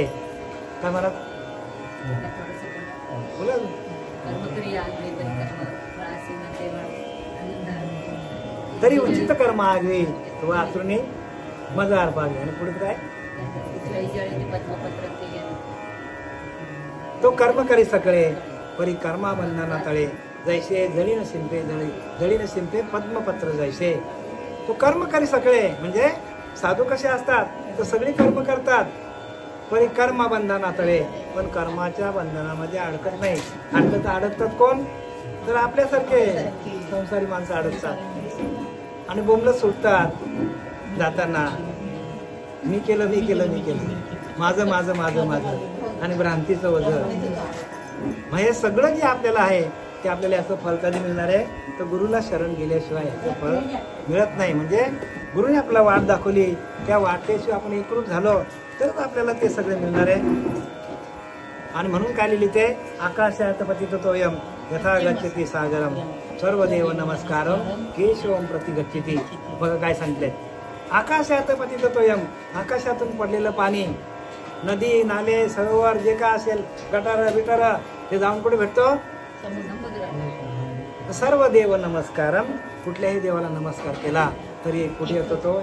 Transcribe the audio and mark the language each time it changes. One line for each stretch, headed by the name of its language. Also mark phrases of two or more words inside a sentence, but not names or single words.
Marathi: काय मला बोला. तरी उचित कर्म आगवे, तो आतुरणे मज अर्पावे. आणि पुढे काय? तो कर्म करी सकळे, परी कर्मा बंधना तळे, जैसे जळीन शिंपे जळीन शिंपे पद्मपत्र जैसे. तो कर्म करी सकळे म्हणजे साधू कसे असतात तर सगळी कर्म करतात, परी कर्मा बंधना तळे, पण कर्माच्या बंधनामध्ये अडकत नाही. अडकतात कोण? तर आपल्यासारखे संसारी माणसं अडकतात आणि बोंबलत सुटतात जाताना. मी केलं, माझं माझं माझं माझं, आणि भ्रांतीचं वजन. मग हे सगळं जे आपल्याला आहे ते आपल्याला असं फल कधी मिळणार आहे? तर गुरुला शरण गेल्याशिवाय याचं फळ मिळत नाही. म्हणजे गुरुने आपल्याला वाट दाखवली, त्या वाटेशिवाय आपण एकरूप झालो तरच आपल्याला ते सगळे मिळणार आहे. आणि म्हणून काय लिहिले ते?
Sanskrit: आकाशात पतितोयम यथा गच्छति सागरम, सर्वदेव नमस्कारम केशवम प्रति गच्छति.
Marathi: बघा काय सांगितलंय.
Sanskrit: आकाशात पतितोयम,
Marathi: आकाशातून पडलेलं पाणी, नदी नाले सरोवर जे काय असेल, गटार बिटार, ते जाऊन कुठे भेटतो?
Sanskrit: सर्व देव नमस्कारम.
Marathi: कुठल्याही देवाला नमस्कार केला तरी कुठे येतो तो?